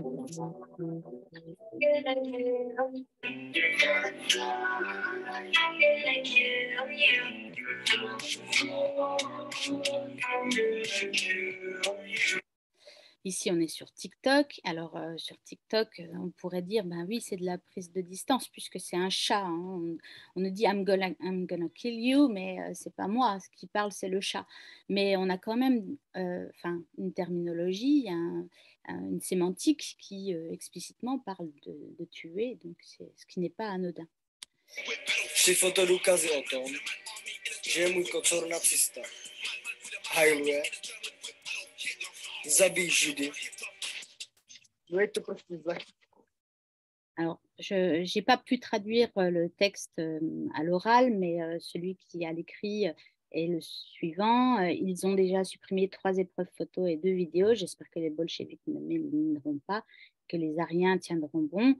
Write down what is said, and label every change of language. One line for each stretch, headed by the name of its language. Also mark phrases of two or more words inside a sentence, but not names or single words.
French: Ici, on est sur TikTok. Alors, sur TikTok, on pourrait dire, ben oui, c'est de la prise de distance puisque c'est un chat. Hein. On nous dit
English: I'm gonna kill you,
French: mais c'est pas moi. Ce qui parle, c'est le chat. Mais on a quand même une terminologie, une sémantique qui explicitement parle de tuer, donc c'est ce qui n'est pas anodin.
Czech: Při fotodůkazy o tom, že je můj kocor nacista. Hajluje, zabíjí židy.
French: Alors, je n'ai pas pu traduire le texte à l'oral, mais celui qui a l'écrit est le suivant. Ils ont déjà supprimé 3 épreuves photos et 2 vidéos. J'espère que les bolcheviks ne m'élimineront pas, que les Ariens tiendront bon.